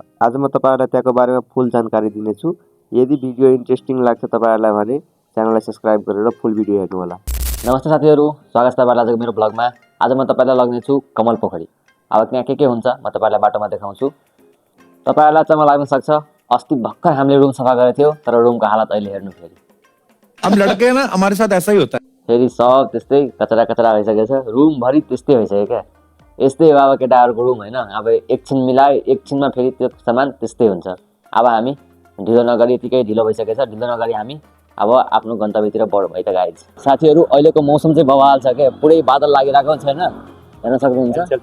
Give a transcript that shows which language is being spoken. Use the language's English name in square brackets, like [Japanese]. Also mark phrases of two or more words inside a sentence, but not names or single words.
[Nepali] आज म तपाईँहरूलाई त्यहाँको बारेमा फुल जानकारी दिनेछु। यदि भिडियो इन्ट्रेस्टिङ लाग्छ तपाईँहरूलाई भने च्यानललाई सब्स्क्राइब गरेर [English] full video [Nepali] हेर्नुहोला। नमस्ते साथीहरू, स्वागत छ तपाईँलाई आजको मेरो ब्लगमा। आज म तपाईँलाई लग्नेछु कमल पोखरी। अब त्यहाँ के हुन्छ म तपाईँलाई बाटोमा देखाउँछु। तपाईँहरूलाई चाहिँ लाग्न सक्छ अस्ति भर्खर हामीले रुम सफा गरेको थियो, तर रुमको हालत अहिले हेर्नु फेरि। [Hindi] अब लड़के ना हमारे साथ ऐसा ही होता है। [Nepali] फेरि सब त्यस्तै कचरा कचरा भइसकेको छ, रुमभरि त्यस्तै भइसक्यो क्या। यस्तै हो अब केटाहरूको रुम होइन। अब एकछिन मिलायो, एकछिनमा फेरि त्यो सामान त्यस्तै हुन्छ। अब हामी ढिलो नगरी, यतिकै ढिलो भइसकेको छ, ढिलो नगरी हामी अब आफ्नो गन्तव्यतिर बढौँ है त गाइज। साथीहरू अहिलेको मौसम चाहिँ बवाल छ क्या, पुरै बादल लागिरहेको छैन, हेर्न सक्नुहुन्छ।